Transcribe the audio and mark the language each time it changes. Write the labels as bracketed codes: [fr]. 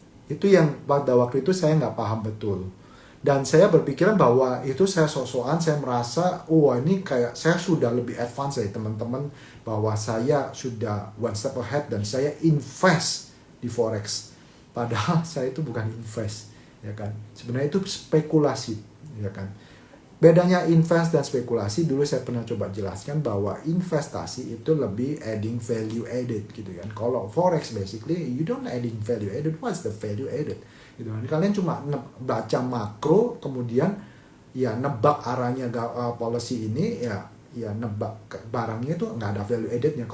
[id] Itu yang pada waktu itu saya nggak paham betul. Dan saya berpikiran bahwa itu saya sok-sokan, saya merasa, oh ini kayak saya sudah lebih advance dari teman-teman, bahwa saya sudah [en] one step ahead [id] dan saya invest di forex. Padahal saya itu bukan invest, ya kan. Sebenarnya itu spekulasi, ya kan. Bedanya invest dan spekulasi, dulu saya pernah coba jelaskan bahwa investasi itu lebih [en] adding value added [id] gitu kan. Kalau [en] forex basically you don't adding value added. What's the value added? [id] Gitu kan. Kalian cuma baca makro, kemudian ya nebak arahnya policy ini, ya nebak barangnya itu nggak ada value addednya.